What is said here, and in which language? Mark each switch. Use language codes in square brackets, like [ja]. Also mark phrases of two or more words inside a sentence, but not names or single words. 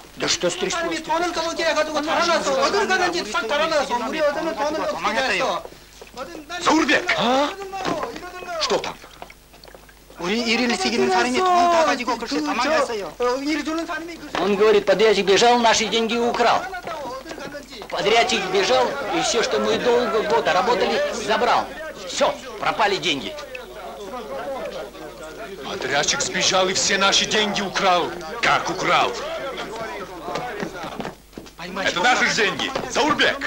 [ru] Да что стряслось? [ko] 돈을 떠먹여가지고 달아나서 어딜 가든지 싹 달아나서 우리 어디는 돈을 어떻게 했어? [ru] Заурбек! Что там? [ko] 우리 일을 지키는 사람이 돈 다 가지고 글쎄 도망갔어요. 일 주는 사람이 [ru] Он говорит, подрядчик бежал, наши деньги украл. Подрядчик бежал, и все, что мы долго года работали, забрал. Все, пропали деньги. Подрядчик сбежал и все наши деньги украл. Как украл? Это наши же деньги. Заурбек!